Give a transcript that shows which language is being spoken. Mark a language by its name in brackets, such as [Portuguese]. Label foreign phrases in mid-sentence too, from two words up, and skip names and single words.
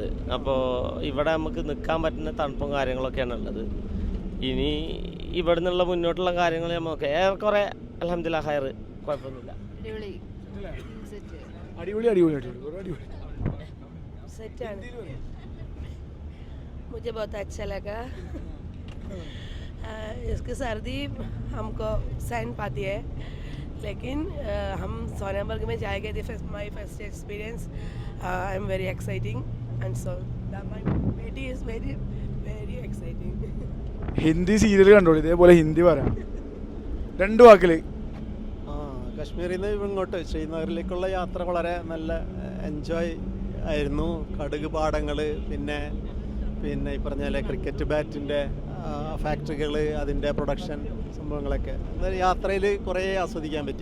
[Malayalam] അപ്പോൾ ഇവിടെ നമുക്ക് നിൽക്കാൻ പറ്റുന്ന തണുപ്പും കാര്യങ്ങളൊക്കെയാണ് ഉള്ളത്. ഇനി ഇവിടെ നിന്നുള്ള മുന്നോട്ടുള്ള കാര്യങ്ങൾ നമുക്ക് ഏറെക്കുറെ [Arabic] الحمد لله خير, [Malayalam] കുഴപ്പമൊന്നുമില്ല. അടിപൊളി അടിപൊളി അടിപൊളി അടിപൊളി സെറ്റാണ്. [Hindi] मुझे बहुत अच्छा लगा. इसकी सर्दी हमको सहन पाती है, लेकिन हम सोनमर्ग में जाएंगे. [English] This is my first experience. I am very exciting and so my baby is very very exciting. [Malayalam] ഹിന്ദി സീരിയൽ കണ്ടോളൂ, ഇതേപോലെ ഹിന്ദി പറയാം 2 വാക്കിൽ. കാശ്മീരിൽ നിന്ന് ഇങ്ങോട്ട് ശ്രീനഗറിലേക്കുള്ള യാത്ര വളരെ നല്ല എൻജോയ് ആയിരുന്നു. കടുക് പാടങ്ങൾ, പിന്നെ ഈ പറഞ്ഞ പോലെ ക്രിക്കറ്റ് ബാറ്റിൻ്റെ ഫാക്ടറികൾ, അതിൻ്റെ പ്രൊഡക്ഷൻ സംഭവങ്ങളൊക്കെ യാത്രയിൽ കുറേ ആസ്വദിക്കാൻ പറ്റി.